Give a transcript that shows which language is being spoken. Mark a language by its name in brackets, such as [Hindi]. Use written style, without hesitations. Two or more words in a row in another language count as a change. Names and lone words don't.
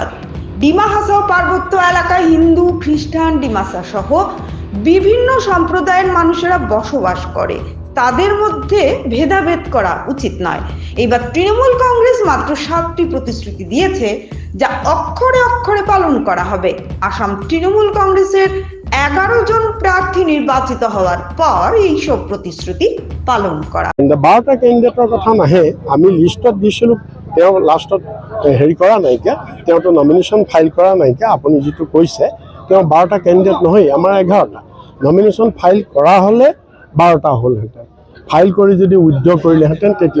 [Bangla] ডিমা হাসাও পার্বত্য এলাকায় হিন্দু, খ্রিস্টান, ডিমাসা সহ বিভিন্ন সম্প্রদায়ের মানুষেরা বসবাস করে, তাদের মধ্যে ভেদাভেদ করা উচিত নয়। এবার তৃণমূল কংগ্রেস মাত্র 7টি প্রতিশ্রুতি দিয়েছে, যা অক্ষরে অক্ষরে পালন করা হবে। আসাম তৃণমূল কংগ্রেসের 11 জন প্রার্থী নির্বাচিত হওয়ার পর এইসব প্রতিশ্রুতি পালন করা। [Assamese] 12টা কেন্দ্রেটৰ কথা নাহে, আমি লিষ্টত দিছিলোঁ, তেওঁ লাষ্টত হেৰি কৰা নাইকিয়া, তেওঁতো [English] nomination file [Assamese] কৰা নাইকিয়া। আপুনি যিটো কৈছে তেওঁ 12টা কেণ্ডিডেট নহয়, আমাৰ 11টা। [English] nomination file [Assamese] কৰা হ'লে 12টা হ'লহেঁতেন, ফাইল কৰি যদি উইথড্ৰ কৰিলেহেঁতেন তেতিয়া।